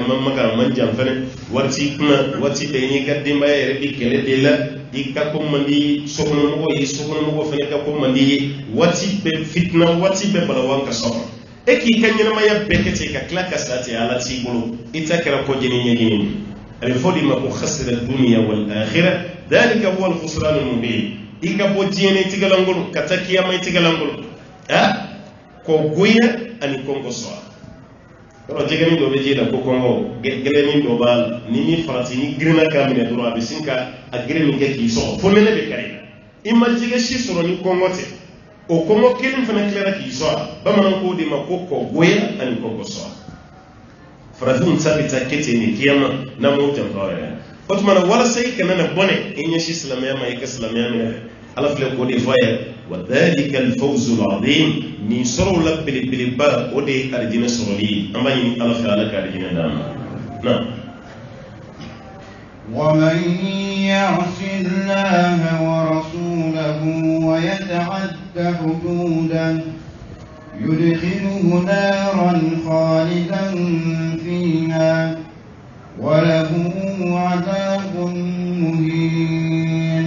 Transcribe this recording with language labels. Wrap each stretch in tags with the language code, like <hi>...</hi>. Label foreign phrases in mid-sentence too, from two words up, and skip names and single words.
<bm>ma maga a man jan fɛnɛ wari t'i kunna waati bɛɛ n'i ka denbaya yɛrɛ bɛ kɛlɛ de la i ka ko man di sokɔnɔmɔgɔ ye sokɔnɔmɔgɔ fɛnɛ ka ko man di ye waati bɛɛ fitina waati bɛɛ balawan ka sɔrɔ e k'i ka ɲɛnamaya bɛɛ kɛ ten ka tila ka sa ten ala t'i bolo i ta kɛra kɔjɛni ɲɛɲini a bɛ fɔ de ma ko</bm> <ar>خسر الدنيا والآخرة ذلك هو الخسران المبين</ar> <bm>i ka bɔ diɲɛ tigɛlankolon ka taa kiyama tigɛlankolon kɔ goya ani kɔngɔ sɔrɔ yɔrɔ jɛgɛni dɔ bɛ ji la ko kɔngɔ gɛlɛnin dɔ b'a la ni min farati ni girinna k'a minɛ dɔrɔn a bɛ sin ka a girin min kɛ k'i sɔgɔ fo nɛnɛ bɛ kari i ma jɛgɛ si sɔrɔ ni kɔngɔ tɛ o kɔngɔ kelen fana tilara k'i sɔrɔ bamananw k'o de ma ko kɔ goya ani kɔngɔ sɔrɔ farafinw ta bɛ taa kɛ ten de kiyama n'an m'o janfa yɛrɛ o tuma na walasa i kana na bɔnɛ i ɲɛsin silamɛya ma i ka silamɛya minɛ ala filɛ k'o de fɔ a ye wa</bm> <ar>ذلك الفوز العظيم</ar> <bm>nin sɔrɔw la belebeleba o de ye arijinɛ sɔrɔli ye an b'a ɲini ala fɛ ala ka arijinɛ d'an ma na</bm> <ar>ومن يعص الله ورسوله ويتعد حدوده يدخله نارا خالدا فيها وله عذاب مهين.</ar>